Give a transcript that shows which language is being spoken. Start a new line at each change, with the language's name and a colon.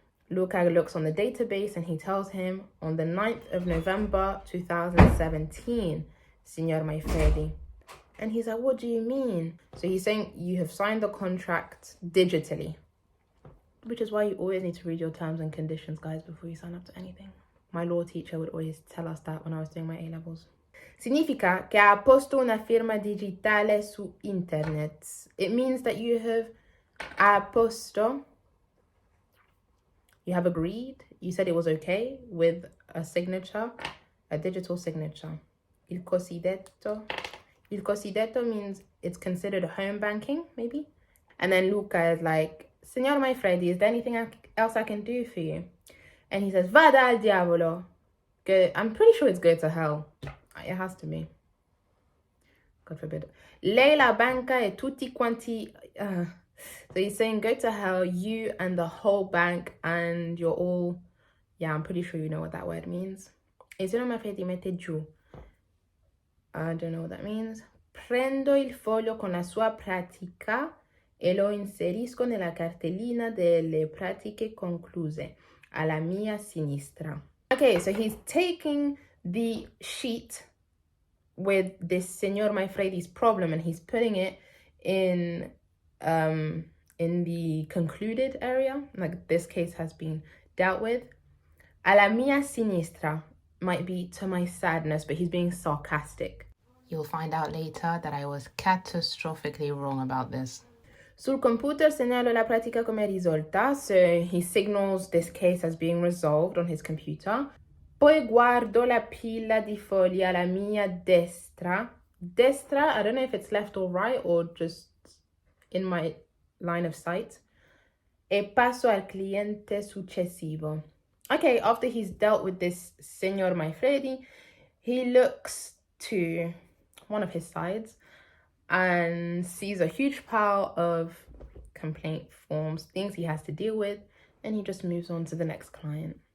English: Luca looks on the database and he tells him on the 9th of November 2017, Signor Manfredi. And he's like, what do you mean? So he's saying you have signed the contract digitally, which is why you always need to read your terms and conditions, guys, before you sign up to anything. My law teacher would always tell us that when I was doing my A-levels.
Italian: Significa che ha posto una firma digitale su internet.
English: It means that you have apposto, you have agreed, you said it was okay with a signature, a digital signature.
Italian: Il cosiddetto
English: means it's considered home banking, maybe. And then Luca is like, Signor Manfredi, is there anything else I can do for you? And he says,
Italian: Vada al diavolo.
English: Go, I'm pretty sure it's go to hell. It has to be. God forbid.
Italian: Lei, la banca e tutti quanti...
English: So he's saying, go to hell, you and the whole bank, and you're all... Yeah, I'm pretty sure you know what that word means.
Italian: E Signor Manfredi mette giù.
English: I don't know what that means.
Italian: Prendo il foglio con la sua pratica e lo inserisco nella cartellina delle pratiche concluse alla mia sinistra.
English: Okay, so he's taking the sheet with this Signor Maifredi's problem and he's putting it in the concluded area, like this case has been dealt with.
Italian: Alla mia sinistra
English: might be to my sadness, but he's being sarcastic. You'll find out later that I was catastrophically wrong about this.
Italian: Sul computer segnalo la pratica come risolta,
English: so he signals this case as being resolved on his computer.
Italian: Poi guardo la pila di fogli alla mia destra.
English: Destra, I don't know if it's left or right or just in my line of sight.
Italian: E passo al cliente successivo.
English: Okay, after he's dealt with this Signor Maifredi, he looks to one of his sides and sees a huge pile of complaint forms, things he has to deal with, and he just moves on to the next client.